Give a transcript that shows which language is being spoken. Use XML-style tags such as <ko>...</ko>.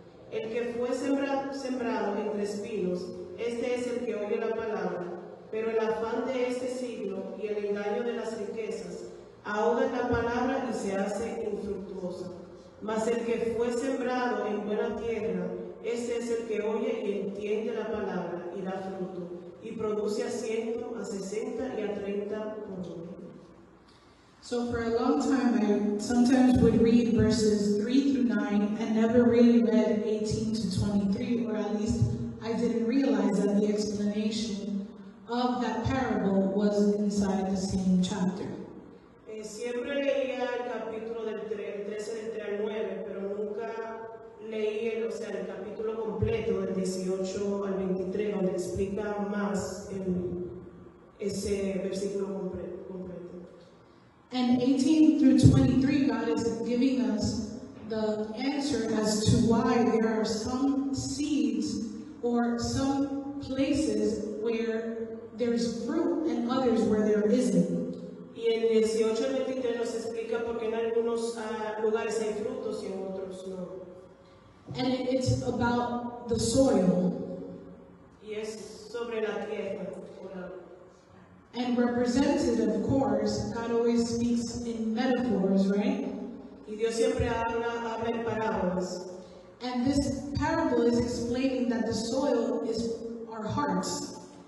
<es>El que fue sembrado entre espinos, este es el que oye la palabra, pero el afán de este siglo y el engaño de las riquezas ahogan la palabra y se hace infructuosa. Mas el que fue sembrado en buena tierra, este es el que oye y entiende la palabra y da fruto, y produce a 100, a 60 y a 30 por uno.</es> <en>So for a long time, I sometimes would read verses 3 through 9 and never really read 18 to 23, or at least I didn't realize that the explanation of that parable was inside the same chapter.</en> <es>Siempre leía el capítulo del 13 del 3 al 9, pero nunca leí el capítulo completo del 18 al 23, donde explica más ese versículo completo.</es> <en>And 18 through 23, God is giving us the answer as to why there are some seeds or some places where there's fruit and others where there isn't.</en> <es>Y en 18 al 23 nos explica por qué en algunos lugares hay frutos y en otros no.</es> <en>And it's about the soil.</en> <es>Y es sobre la tierra.</es> <en>And represented, of course, God always speaks in metaphors, right?</en> <es>Y Dios siempre habla en parábolas.</es> <en>And this parable is explaining that the soil is our hearts.</en>